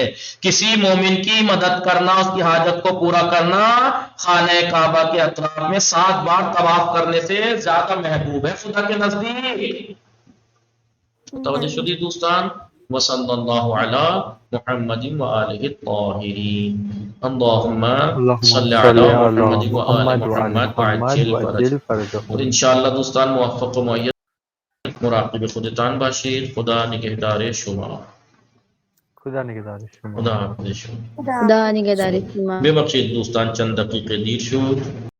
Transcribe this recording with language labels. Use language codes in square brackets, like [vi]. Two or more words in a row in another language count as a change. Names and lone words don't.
[ur] کسی مومن کی مدد کرنا، اس کی حاجت کو پورا کرنا خانہ کعبہ کے اطراف میں 7 بار طواف کرنے سے زیادہ محبوب ہے خدا کے نزدیک۔ [fa] توجہ شدی دوستان، [ar] وصلی اللہ علی محمد وآلہ الطاہرین، اللہم صلی علی محمد وآل محمد وعجل فرجہ۔ [fa] اور انشاءاللہ دوستان موفق و مؤید مراقب خودتان باشید، خدا نگہدار شما، خدا نگهدار شما. خدا حافظ شما۔ خدا نگهدار شما. ببخشید دوستان چند دقیقه دیر شد.